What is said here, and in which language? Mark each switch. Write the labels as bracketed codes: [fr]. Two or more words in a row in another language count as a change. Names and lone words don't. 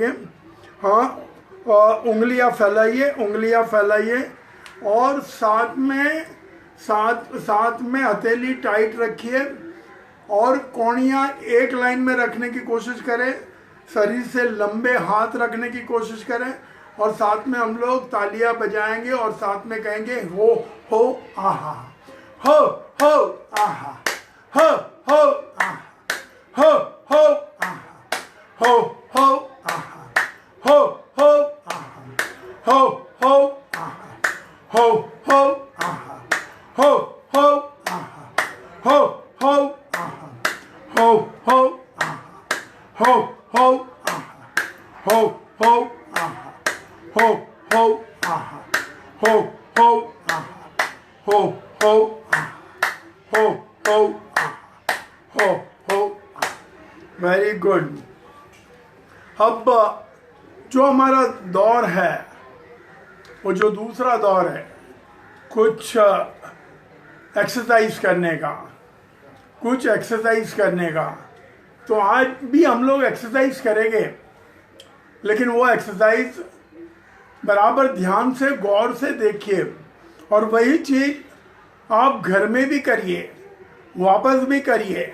[hi] हाँ, उंगलियां फैलाइए, उंगलियां फैलाइए और साथ में हथेली टाइट रखिए और कोहनियाँ एक लाइन में रखने की कोशिश करें। शरीर से लंबे हाथ रखने की कोशिश करें और साथ में हम लोग तालियां बजाएंगे और साथ में कहेंगे हो आहा, हो आहा, हो आहा, हो आहा, हो आहा, हो आहा, हो आहा, हो आहा, हो आहा, हो आहा, हो आहा, हो आहा, हो आहा, हो आहा, हो आहा, हो आहा, हो आहा, हो आहा। [en] very good. [hi] अब जो हमारा दौर है वो जो दूसरा दौर है, कुछ एक्सरसाइज करने का, तो आज भी हम लोग एक्सरसाइज करेंगे, लेकिन वो एक्सरसाइज बराबर ध्यान से गौर से देखिए और वही चीज आप घर में भी करिए, वापस भी करिए।